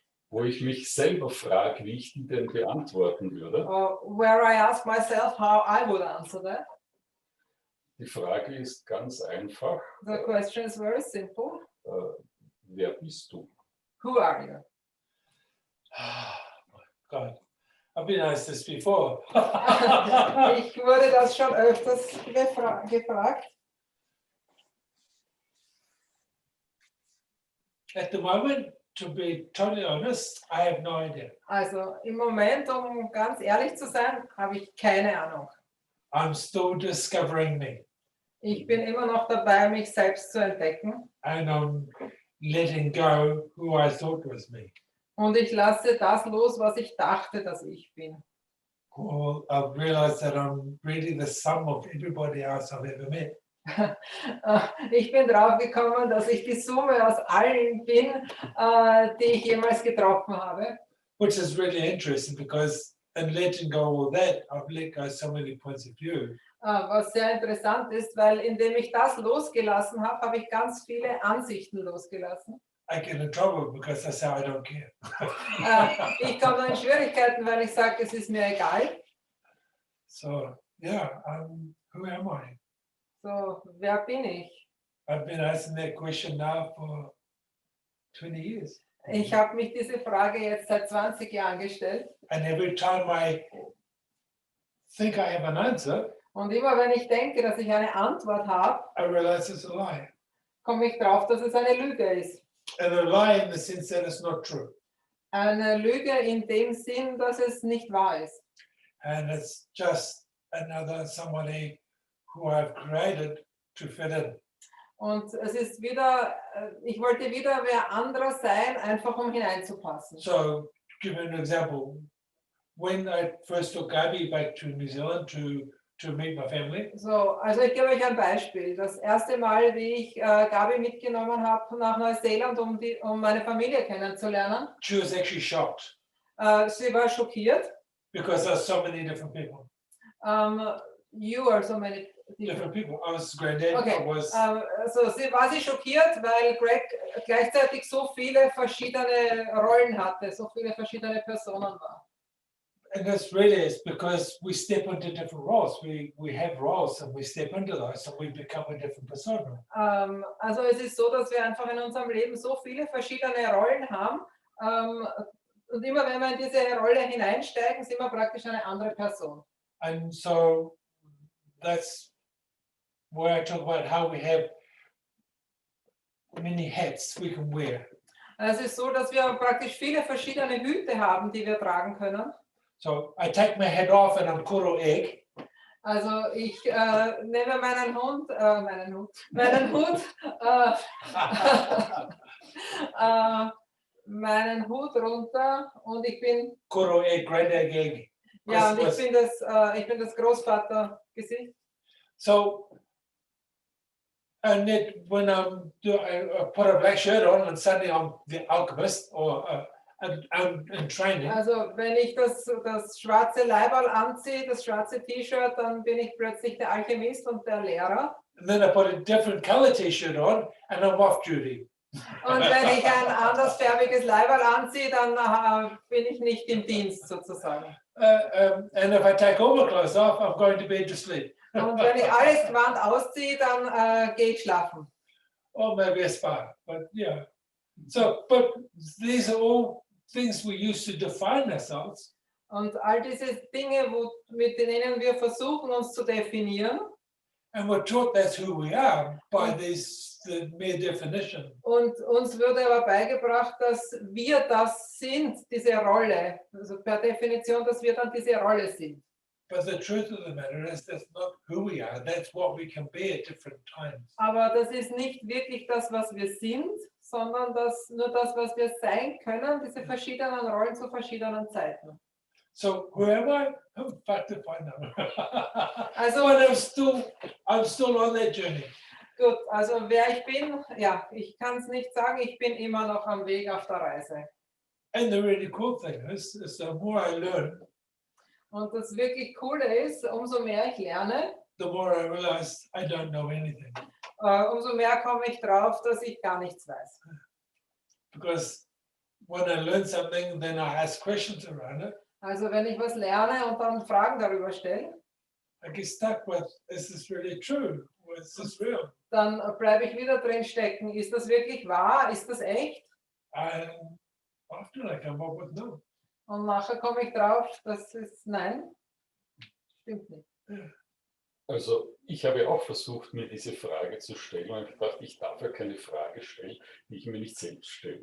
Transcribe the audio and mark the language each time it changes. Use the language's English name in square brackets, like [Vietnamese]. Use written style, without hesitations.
[German] wo ich mich selber frage, wie ich die denn beantworten würde. [English] Where I ask myself how I would answer that. [German] Die Frage ist ganz einfach. [English] The question is very simple. [German] Wer bist du? [English] Who are you? God, I've been asked this before. [German] Ich wurde das schon öfters gefragt. [English] At the moment, to be totally honest, I have no idea. [German] Also im Moment, um ganz ehrlich zu sein, habe ich keine Ahnung. [English] I'm still discovering me, [German] Ich bin immer noch dabei, mich selbst zu entdecken. [English] and I'm letting go who I thought was me. [German] Und ich lasse das los, was ich dachte, dass ich bin. [English] Well, I've realized that I'm really the sum of everybody else I've ever met. [German] Ich bin drauf gekommen, dass ich die Summe aus allen bin, die ich jemals getroffen habe. [English] Which is really interesting because in letting go all that, I've let go so many points of view. [German] Was sehr interessant ist, weil indem ich das losgelassen habe, habe ich ganz viele Ansichten losgelassen. [English] I get in trouble because I say I don't care. [German] Ich komme dann in Schwierigkeiten, weil ich sage, es ist mir egal. [English] So yeah, who am I? [German] So, wer bin ich? [English] I've been asking that question now for 20 years. [German] Ich habe mich diese Frage jetzt seit 20 Jahren gestellt. [English] And every time I think I have an answer, [German] Und immer wenn ich denke, dass ich eine Antwort habe, [English] I realize it's a lie. [German] komme ich drauf, dass es eine Lüge ist. [English] And a lie in the sense that it's not true. [German] Eine Lüge in dem Sinn, dass es nicht wahr ist. [English] And it's just another somebody who I've created to fit in. [German] Und es ist wieder, ich wollte wieder wer anderer sein, einfach um hineinzupassen. [English] So, to give you an example, when I first took Gabi back to New Zealand to meet my family, [German] So, also ich gebe euch ein Beispiel. Das erste Mal, wie ich Gabi mitgenommen habe nach Neuseeland, um meine Familie kennenzulernen, [English] she was actually shocked [German] sie war schockiert. [English] because there's so many different people. You are so many Different people. I was granddad. Okay. I was. [German] Also sie war schockiert, weil Greg gleichzeitig so viele verschiedene Rollen hatte, so viele verschiedene Personen war. [English] And this really is because we step into different roles. We have roles and we step into those and we become a different persona. [German] Also es ist so, dass wir einfach in unserem Leben so viele verschiedene Rollen haben. Und immer wenn wir in diese Rolle hineinsteigen, sind wir praktisch eine andere Person. [English] And so that's where I talk about how we have many hats we can wear. [German] Es ist so, dass wir praktisch viele verschiedene Hüte haben, die wir tragen können. [English] So I take my hat off and I'm kuro egg. [German] Also ich nehme meinen Hut meinen Hut runter und ich bin [English] Kuro egg, granddad egg. [German] ja und ich bin das Großvatergesicht. [English] So and then when I put a black shirt on and suddenly I'm the alchemist or and training, [German] Also wenn ich das schwarze Leiberl anziehe, das schwarze T-Shirt, dann bin ich plötzlich der Alchemist und der Lehrer. [English] and then I put a different color T-shirt on, and I'm off duty. [German] Und wenn ich ein andersfärbiges Leiberl anziehe, dann bin ich nicht im Dienst sozusagen. [English] And if I take all my clothes off, I'm going to bed to sleep. [German] Und wenn ich alles Gewand ausziehe, dann gehe ich schlafen. [English] Or maybe a spa, but yeah. So, but these are all things we use to define ourselves. [German] Und all diese Dinge, mit denen wir versuchen, uns zu definieren. [English] And we're taught that's who we are by the mere definition. [German] Und uns wurde aber beigebracht, dass wir das sind, diese Rolle. Also per Definition, dass wir dann diese Rolle sind. [English] But the truth of the matter is that's not who we are. That's what we can be at different times. [German] Aber das ist nicht wirklich das, was wir sind, sondern nur das, was wir sein können, diese verschiedenen Rollen zu verschiedenen Zeiten. [English] So who am I? Oh, fuck if I know. [German] Also, [English] But I'm still on that journey. [German] gut, also wer ich bin, ja, ich kann es nicht sagen, ich bin immer noch am Weg auf der Reise. [English] And the really cool thing is the more I learn, [German] Und das wirklich Coole ist, umso mehr ich lerne, [English] the more I realize I don't know anything. [German] Umso mehr komme ich drauf, dass ich gar nichts weiß. [English] Because when I learn something, then I ask questions around it. [German] Also wenn ich was lerne und dann Fragen darüber stelle, [English] I get stuck with, is this really true? Or is this real? [German] dann bleibe ich wieder drin stecken. Ist das wirklich wahr? Ist das echt? [English] And often I come up with no. [German] Und nachher komme ich drauf, das ist nein, stimmt nicht. Also ich habe auch versucht, mir diese Frage zu stellen und ich dachte, ich darf ja keine Frage stellen, die ich mir nicht selbst stelle.